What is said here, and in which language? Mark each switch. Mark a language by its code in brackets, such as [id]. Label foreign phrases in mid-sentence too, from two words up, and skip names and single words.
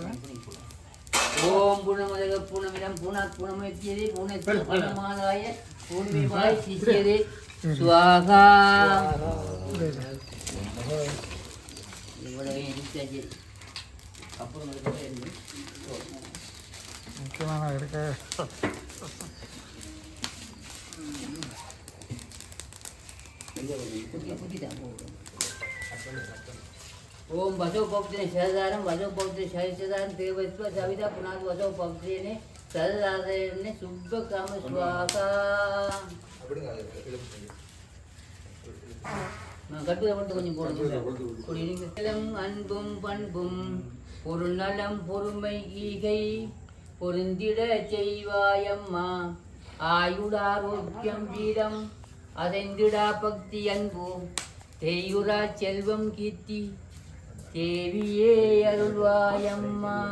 [sa] ओम् पूर्णमदः पूर्णमिदं पूर्णात् पूर्णमुदच्यते पूर्णस्य पूर्णमादाय पूर्णमेवाव शिष्यते स्वाहा. [ta] இவ்வளவு எரிச்சாச்சு. அப்புறம் முக்கியமான இருக்க [sa] ओम वसो पवित्रे सहदारम वसो पवित्रे सहस्रदारम देवस्व सविता पुनाद वसो पवित्रेने सहदारने शुभ काम स्वाहा. [ta] நான் கட்டுரை மட்டும் கொஞ்சம் போடுங்க. குடிநலம் அன்பும் பண்பும் பொருநலம் பொறுமை ஈகை பொருந்திட செய்வாயம்மா. ஆயுடாரோக்கியம் வீரம் அதைந்திடா பக்தி அன்பு தேயுரா செல்வம் கீர்த்தி தேவியே அருள்வாயம்மா.